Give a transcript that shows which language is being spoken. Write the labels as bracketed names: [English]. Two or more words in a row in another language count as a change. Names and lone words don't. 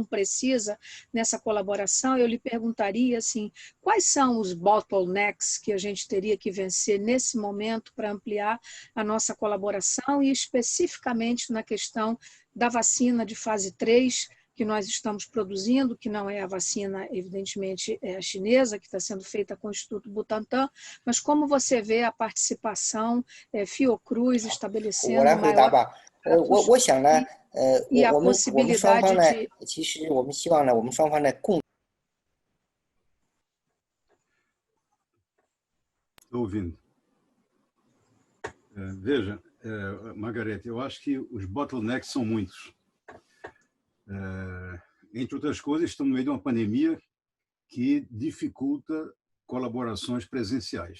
[Portuguese] precisa nessa colaboração, eu lhe perguntaria assim, quais são os bottlenecks que a gente teria que vencer nesse momento para ampliar a nossa colaboração e especificamente na questão da vacina de fase 3, que nós estamos produzindo, que não é a vacina, evidentemente, é a chinesa, que está sendo feita com o Instituto Butantan, mas como você vê a participação Fiocruz estabelecendo maior... [Chinese] 我想呢我们双方呢其实我们希望呢我们双方呢共 [Portuguese] Estou ouvindo. Veja, Margarete, eu acho que os bottlenecks são muitos. entre outras coisas, estamos no meio de uma pandemia que dificulta colaborações presenciais.